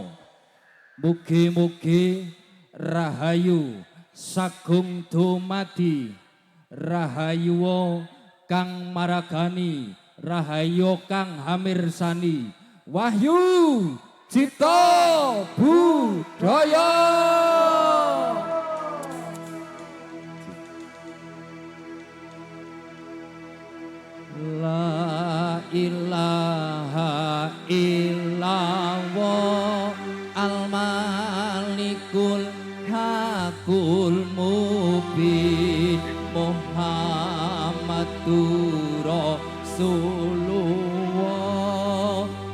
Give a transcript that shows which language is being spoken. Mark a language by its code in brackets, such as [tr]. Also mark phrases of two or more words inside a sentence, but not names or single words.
[jv] Mugi-mugi rahayu sagung dumadi, rahayu kang maragani, rahayu kang hamirsani, wahyu cita budaya. [ar] لا إله إلا الله الملك الحق المبين محمد رسول الله